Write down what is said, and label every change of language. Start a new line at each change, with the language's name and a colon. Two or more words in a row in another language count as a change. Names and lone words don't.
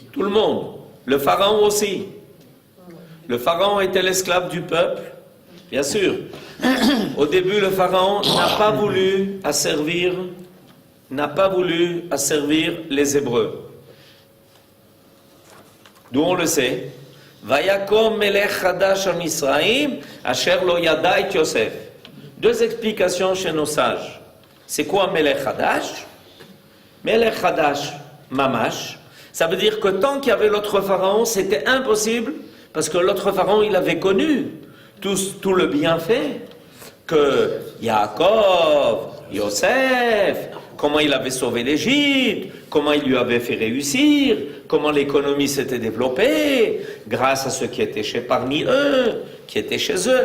French: Tout le monde. Le pharaon aussi. Le pharaon était l'esclave du peuple, bien sûr. Au début, le pharaon n'a pas voulu asservir les Hébreux. D'où on le sait.
Hebrew: ויקם מלך חדש על מצרים אשר לא ידע את יוסף.
French: 2 explications chez nos sages. C'est quoi
Hebrew: מלך חדש? מלך חדש ממש.
French: Ça veut dire que tant qu'il y avait l'autre pharaon, c'était impossible, parce que l'autre pharaon, il avait connu tout le bienfait que Yaakov, Yosef, comment il avait sauvé l'Égypte, comment il lui avait fait réussir, comment l'économie s'était développée, grâce à ceux qui étaient parmi eux, qui étaient chez eux.